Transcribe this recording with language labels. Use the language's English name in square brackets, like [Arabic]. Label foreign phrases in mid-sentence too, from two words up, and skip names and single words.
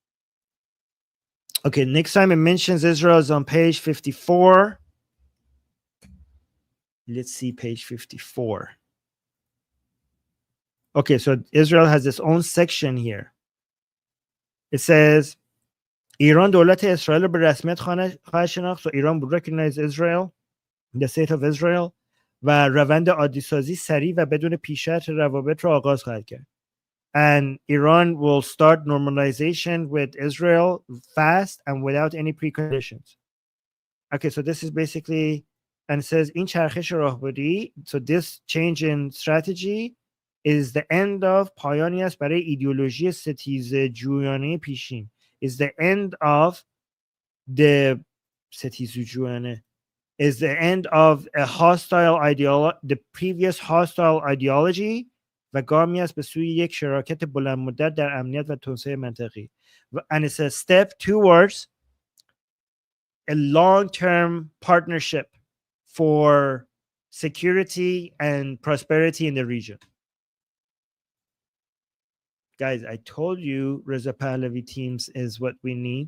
[English] Okay, next time it mentions Israel is on page 54. Let's see page 54. Okay, so Israel has its own section here. It says, [Persian] ایران دولت اسرائیل رو به رسمیت خواهد شناخت. [English] So Iran would recognize Israel, the state of Israel, [Persian] و روند عادی‌سازی سریع و بدون پیشرفت روابط رو آغاز خواهد کرد. [English] And Iran will start normalization with Israel fast and without any preconditions. Okay, so this is basically, and it says in [Persian] چرخش راهبردی, [English] so this change in strategy is the end of [Persian] پایانی است برای ایدئولوژی ستیزه جویانه پیشین. [English] Is the end of the [Persian] ستیزه جویانه [English] is the end of a hostile ideology, the previous hostile ideology, [Persian] و گامی است به سوی یک شراکت بلند مدت در امنیت و توسعه منطقی. [English] And it's a step towards a long-term partnership for security and prosperity in the region. Guys, I told you Reza Pahlavi teams is what we need.